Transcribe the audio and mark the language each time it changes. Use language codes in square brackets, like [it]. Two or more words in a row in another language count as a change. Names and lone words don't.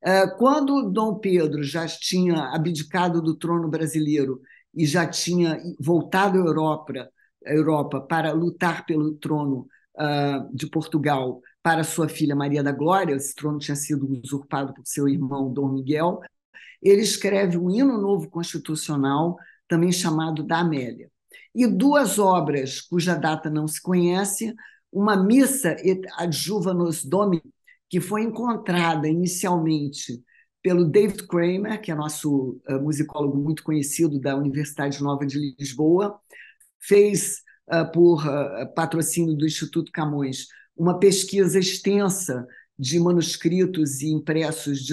[pt] Quando Dom Pedro já tinha abdicado do trono brasileiro e já tinha voltado à Europa para lutar pelo trono de Portugal para sua filha Maria da Glória, esse trono tinha sido usurpado por seu irmão Dom Miguel, ele escreve um hino novo constitucional, também chamado da Amélia. E duas obras cuja data não se conhece, uma missa [la] et adjuvanos Domini, [pt] que foi encontrada inicialmente pelo David Kramer, que é nosso musicólogo muito conhecido da Universidade Nova de Lisboa, fez, por patrocínio do Instituto Camões, uma pesquisa extensa de manuscritos e impressos de